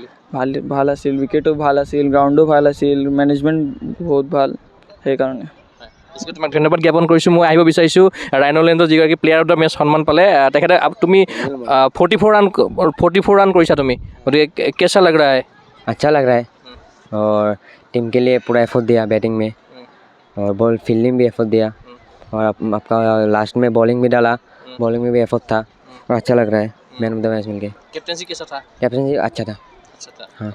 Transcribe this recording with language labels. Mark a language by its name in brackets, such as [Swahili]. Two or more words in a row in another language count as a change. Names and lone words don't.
[Assamese] ভাল আছিল, উইকেটো ভাল আছিল, গ্ৰাউণ্ডো ভাল আছিল, মেনেজমেণ্ট বহুত ভাল, সেইকাৰণে তোমাক ধন্যবাদ জ্ঞাপন কৰিছোঁ। মই আহিব বিচাৰিছোঁ ৰাইন'লেণ্ডৰ যিগৰাকী [English] player of the match [Assamese] সন্মান পালে, তেখেতে তুমি 44 ৰান কৰিছা তুমি, গতিকে কেঁচা লাগ ৰা হে? [Hindi] अच्छा लग रहा है, और टीम के लिए पूरा एफर्ट दिया बैटिंग में, और [English] ball fielding [Hindi] भी एफर्ट दिया, और आपका लास्ट में बॉलिंग भी डाला, बॉलिंग में भी एफर्ट था, और अच्छा लग रहा है [English] man of the match [Hindi] मिल के। कैप्टनसी कैसा था? कैप्टनसी अच्छा था। हाँ,